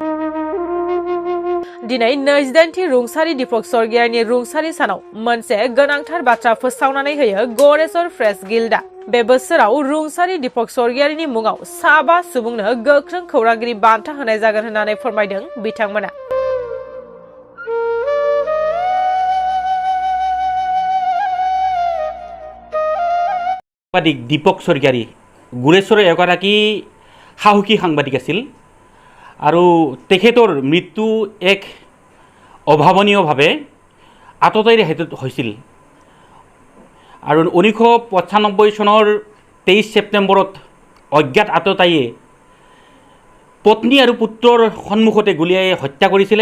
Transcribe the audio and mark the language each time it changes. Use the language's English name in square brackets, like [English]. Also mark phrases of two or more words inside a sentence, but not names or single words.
[Bodo] दिनै 28थि रुंसारि दीपक स्वर्गियारिनि रुंसारि सानाव मोनसे गोनांथार बाथ्रा फोसावनानै होयो गरेस्वर प्रेस गिल्डआ। बे बोसोराव रुंसारि दीपक स्वर्गियारिनि मुङाव 5 सुबुंनो गोख्रों खौरांगिरि बान्था होनाय जागोन होननानै फोरमायदों बिथांमोना। [Assamese] সাংবাদিক দীপক স্বৰ্গীয়াৰী গুৰেশ্বৰৰ এগৰাকী সাহসী সাংবাদিক আছিল আৰু তেখেতৰ মৃত্যু এক অভাৱনীয়ভাৱে আততায়ীৰ হেতুত হৈছিল আৰু 1995 চনৰ 23 ছেপ্টেম্বৰত অজ্ঞাত আততায়ীয়ে পত্নী আৰু পুত্ৰৰ সন্মুখতে গুলীয়াই হত্যা কৰিছিলে।